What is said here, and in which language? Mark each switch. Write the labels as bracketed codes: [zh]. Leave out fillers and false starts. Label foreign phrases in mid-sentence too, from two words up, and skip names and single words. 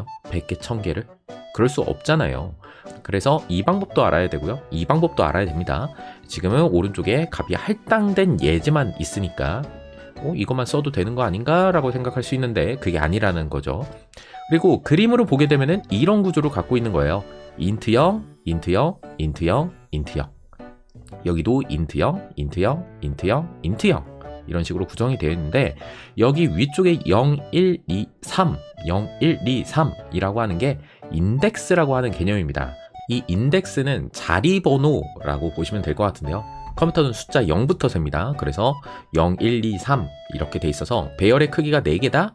[ko] 100개, 1000개를? 그럴 수 없잖아요. 그래서 이 방법도 알아야 되고요. 이 방법도 알아야 됩니다. 지금은 오른쪽에 값이 할당된 예제만 있으니까 이것만 써도 되는 거 아닌가? 라고 생각할 수 있는데 그게 아니라는 거죠. 그리고 그림으로 보게 되면은 이런 구조를 갖고 있는 거예요. int 0, int 0, int 0, int 0. 여기도 int 0, int 0, int 0, int 0. 이런 식으로 구성이 되어 있는데 여기 위쪽에 0, 1, 2, 3, 0, 1, 2, 3이라고 하는 게 인덱스라고 하는 개념입니다. 이 인덱스는 자리 번호라고 보시면 될 것 같은데요. 컴퓨터는 숫자 0부터 셉니다. 그래서 0, 1, 2, 3 이렇게 돼 있어서 배열의 크기가 4개다?